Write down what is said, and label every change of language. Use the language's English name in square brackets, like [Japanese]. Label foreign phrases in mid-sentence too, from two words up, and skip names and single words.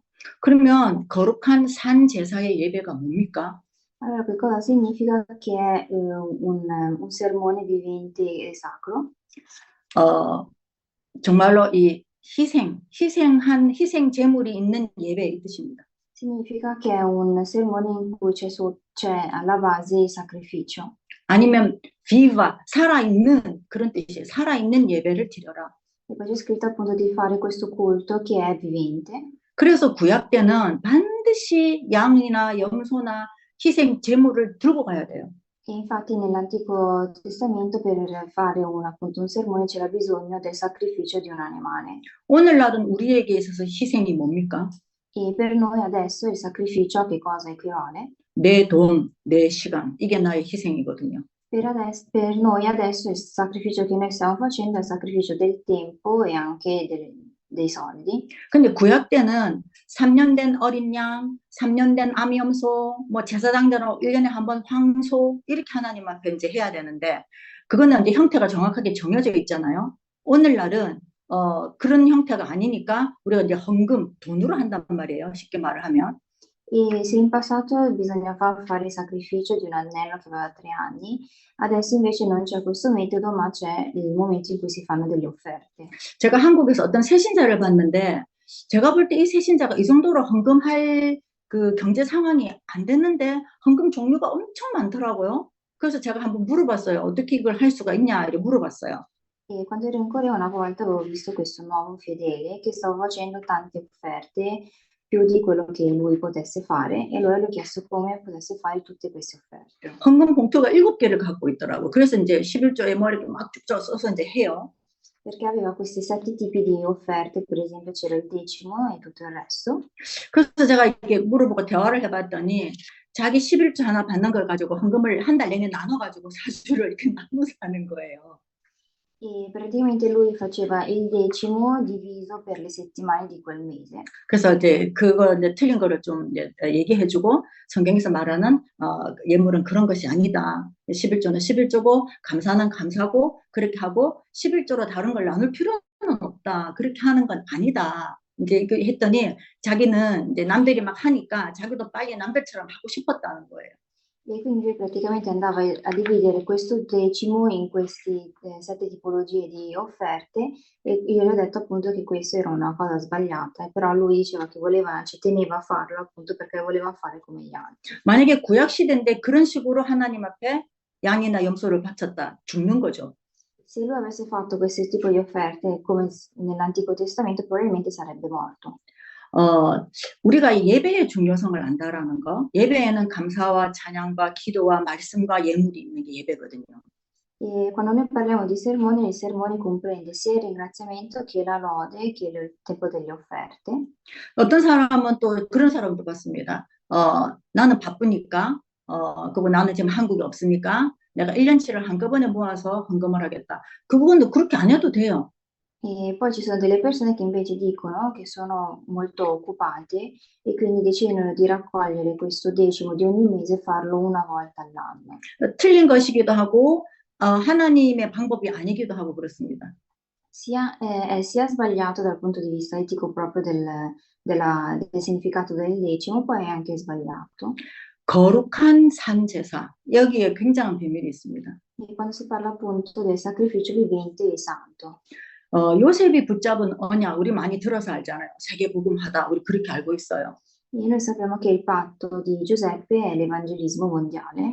[Korean] 그러면 거룩한 산 제사의 예배가 뭡니까? [Italian] Allora, che cosa significa che è un sermone vivente e sacro? [Korean] 정말로 이 희생 제물이 있는 예배의 뜻입니다. [Italian] Significa che è un sermone in cui c'è alla base il sacrificio. [Korean] 아니면 viva, 살아있는 그런 뜻이에요. 살아있는 예배를 드려라. [Italian] E poi c'è scritto appunto di fare questo culto che è vivente. [Korean] 그래서 구약 때는 반드시 양이나 염소나 희생 제물을 들고 가야 돼요. [Italian] E infatti nell'Antico Testamento per fare appunto un sermone c'era bisogno del sacrificio di un animale. [Korean] 오늘날은 우리에게 있어서 희생이 뭡니까? [Italian] E per noi adesso il sacrificio a che cosa equivale? [Korean] 내 돈, 내 시간, 이게 나의 희생이거든요. [Italian] Per noi adesso il sacrificio che noi stiamo facendo è il sacrificio del tempo e anche dei soldi. [Korean] 근데 구약 때는 3년 된 어린 양, 3년 된 암염소, 뭐 제사장대로 1년에 한 번 황소 이렇게 하나님 앞에 이제 해야 되는데 그거는 이제 형태가 정확하게 정해져 있잖아요. 오늘날은 그런 형태가 아니니까 우리가 이제 헌금, 돈으로 한단 말이에요. 쉽게 말을 하면. [Italian] E se in passato bisognava fare il sacrificio di un agnello che aveva 3 anni, adesso invece non c'è questo metodo, ma c'è il momento in cui si fanno delle offerte. [Korean] 제가 한국에서 어떤 새신자를 봤는데 제가 볼 때 이 새신자가 이 정도로 헌금할 그 경제 상황이 안 됐는데 헌금 종류가 엄청 많더라고요. 그래서 제가 한번 물어봤어요. 어떻게 이걸 할 수가 있냐 이렇게 물어봤어요. [Italian] E quando ero in Corea una volta avevo visto questo nuovo fedele che stava facendo tante offerte, più di quello che lui potesse fare, e allora gli ho chiesto come potesse fare tutte queste offerte. [Korean] 헌금 봉투가 7개를 갖고 있더라고. 그래서 이제 11조에 뭐 이렇게 막 쭉쭉 써서 이제 해요. [Italian] Perché aveva questi 7 tipi di offerte, per esempio c'era il decimo e tutto il resto. [Korean] 그래서 제가 이렇게 물어보고 대화를 해봤더니 자기 11조 하나 받는 걸 가지고 헌금을 한 달 내내 나눠가지고 사주를 이렇게 나눠서 하는 거예요. [Italian] E praticamente lui faceva il decimo diviso per le settimane di quel mese. [Korean] 그래서 이제 그거 이제 틀린 거를 좀 이제 얘기해주고 성경에서 말하는 예물은 그런 것이 아니다. 11조는 11조고 감사는 감사고 그렇게 하고 11조로 다른 걸 나눌 필요는 없다. 그렇게 하는 건 아니다. 이제 했더니 자기는 이제 남들이 막 하니까 자기도 빨리 남들처럼 하고 싶었다는 거예요. [Italian] E quindi praticamente andava a dividere questo decimo in queste 7 tipologie di offerte, e io gli ho detto appunto che questa era una cosa sbagliata, però lui diceva che ci teneva a farlo appunto perché voleva fare come gli altri. [Korean] 만약에 구약 시대인데 그런 식으로 하나님 앞에 양이나 염소를 바쳤다, 죽는 거죠. [Italian] Se lui avesse fatto questo tipo di offerte come nell'Antico Testamento, probabilmente sarebbe morto. [Korean] 어, 우리가 이 예배의 중요성을 안다라는 거, 예배에는 감사와 찬양과 기도와 말씀과 예물이 있는 게 예배거든요. [Italian] E quando noi parliamo di sermoni, il sermone comprende sia il ringraziamento che la lode, che il tempo delle offerte. [Korean] 어떤 사람은 또 그런 사람도 봤습니다. 나는 바쁘니까, 그리고 나는 지금 한국에 없으니까 내가 1년치를 한꺼번에 모아서 헌금을 하겠다. 그분도 그렇게 안 해도 돼요. [Italian] E poi ci sono delle persone che invece dicono che sono molto occupate e quindi decidono di raccogliere questo decimo di ogni mese e farlo una volta all'anno. [Korean] 틀린 것이기도 하고, 하나님의 방법이 아니기도 하고 그렇습니다. [Italian] È sia sbagliato dal punto di vista etico proprio del significato del decimo, poi è anche sbagliato. [Korean] 거룩한 산 제사, 여기에 굉장한 비밀이 있습니다. [Italian] E quando si parla appunto del sacrificio vivente e santo. [Korean] 요셉이 붙잡은 언약, 우리 많이 들어서 알잖아요. 세계복음하다, 우리 그렇게 알고 있어요. [Italian] E noi sappiamo che il patto di Giuseppe è l'evangelismo mondiale.